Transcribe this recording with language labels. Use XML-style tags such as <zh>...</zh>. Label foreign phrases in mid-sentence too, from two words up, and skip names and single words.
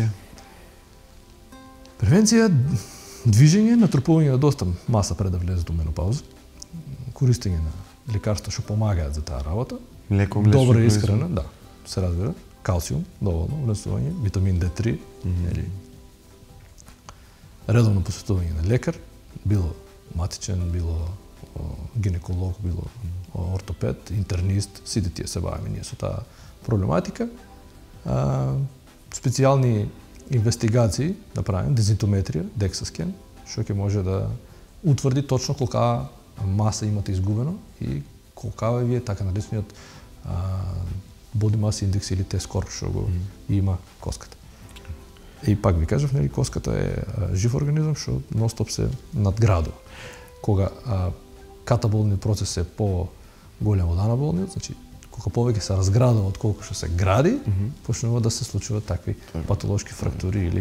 <mk>Превенција движење, натрупување на доста маса пред да влезе до менопауза, користење на лекарства што помагаат за таа работа, добра исхрана, да, се разбира, калциум, доволно, внесување, витамин D3, редовно посетување на лекар, било матичен, било гинеколог, било ортопед, интернист, сите тие се бавиме ние со таа проблематика. Специјални инвестигации направим, дезинтометрија, дексаскен, што ќе може да утврди точно колка маса имате изгубено и колка ви е така наречениот</mk> <en>body mass index</en> <mk>или T-score што го има коската. И пак ви кажав, нели коската е жив организам што ностоп се надградува. Кога катаболниот процес е по-голем од анаболниот, значи колку повеќе се разградува од колку што се гради, почнува да се случуваат такви патолошки фрактури или</mk>